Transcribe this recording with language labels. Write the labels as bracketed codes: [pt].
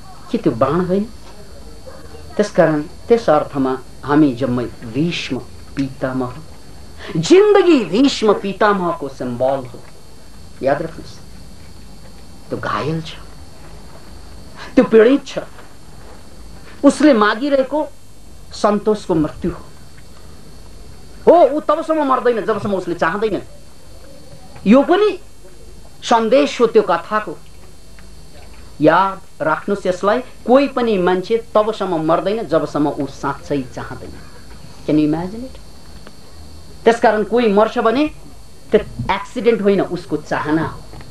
[ne] कि त्यो बाण होइन? त्यसकारण त्यस अर्थमा हामी जम्मै भीष्म पितामह, जिन्दगी भीष्म पितामहको सिम्बल हो। याद राख्नुहोस्, त्यो घायल छ, त्यो पीडित छ, उसले मागिरहेको सन्तोषको मृत्यु हो। ऊ तबसम्म मर्दैन जबसम्म उसले चाहदैन। यो पनि सन्देश हो त्यो कथाको। याद राख्नुहोस् यसलाई, कोही पनि मान्छे तबसम्म मर्दैन जबसम्म ऊ साँच्चै चाहदैन। [en] Can you imagine it? [ne] त्यसकारण कोही मर्छ भने त्यो एक्सिडेन्ट होइन, उसको चाहना हो।